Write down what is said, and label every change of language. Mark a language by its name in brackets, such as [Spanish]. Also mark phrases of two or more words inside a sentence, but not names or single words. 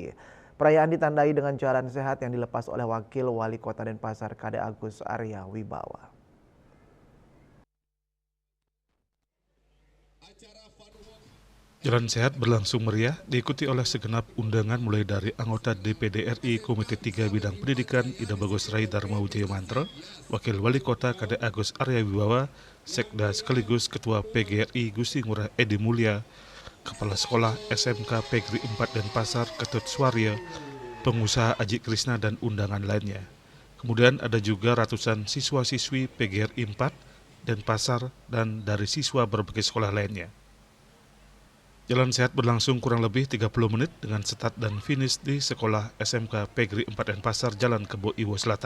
[Indonesian] Perayaan ditandai dengan jalan sehat yang dilepas oleh Wakil Wali Kota Denpasar Kade Agus Arya Wibawa. Jalan sehat berlangsung meriah, diikuti oleh segenap undangan mulai dari anggota DPD RI Komite 3 Bidang Pendidikan Ida Bagus Rai Dharma Wijaya Mantra, Wakil Wali Kota Kade Agus Arya Wibawa, Sekda sekaligus Ketua PGRI Gusti Ngurah Edi Mulya, Kepala Sekolah SMK Pegri 4 Denpasar Ketut Suaryo, pengusaha Aji Krisna dan undangan lainnya. Kemudian ada juga ratusan siswa-siswi PGRI 4 Denpasar dan dari siswa berbagai sekolah lainnya. Jalan sehat berlangsung kurang lebih 30 menit dengan start dan finish di sekolah SMK Pegri 4 Denpasar Jalan Kebo Iwo Selatan.